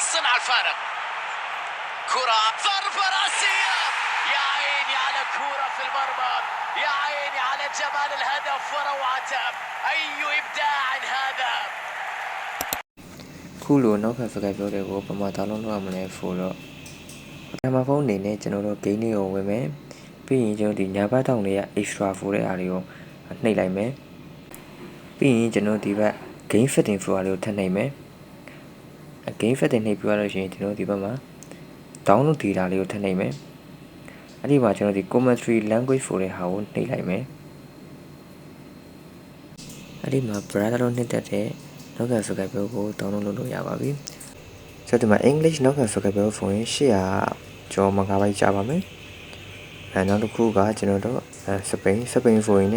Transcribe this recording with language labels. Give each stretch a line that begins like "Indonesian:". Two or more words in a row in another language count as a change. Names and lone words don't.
Arabic: صنع الفارق. كرة ضربة رأسية، يا عيني على كرة في المرمى، يا عيني على جمال الهدف وروعته. أي إبداع هذا.
Burmese: ခုလိုနောက်ကစကားပြောတဲ့ကိုပမာသားလုံးလောက်မလဲဆိုတော့ပထမဖုန်းအနေနဲ့ကျွန်တော်တို့ game လေးကိုဝင်မယ်ပြီးရင်ကျွန်တော်ဒီညာဘက်တောင်လေးက extra ဖိုးတဲ့အားလေးကိုနှိပ်လိုက်မယ်ပြီးရင်ကျွန်တော်ဒီဘက်
English: game setting
Burmese: ဖိုးအားလေးကိုထပ်နှိပ်မယ်
English: game setting
Burmese: နှိပ်ပြီးတော့ရှင်ကျွန်တော်ဒီဘက်မှာ
English: download data
Burmese: လေးကိုထပ်နှိပ်မယ်အဲ့ဒီမှာကျွန်တော်ဒီ
English: commentary language
Burmese: ဖိုးတဲ့ဟာကိုနှိပ်လိုက်မယ် အဲ့ဒီမှာ browser လို့နှိပ်တတ်တဲ့နောက်ကစကားပြောကို download လုပ်လို့ရပါပြီဆိုတော့ဒီမှာ English နောက်ကစကားပြောဆိုရင်800ကျော် MB ကြာပါမယ်နောက်တစ်ခုကကျွန်တော်တို့စပိန်ဆိုရင်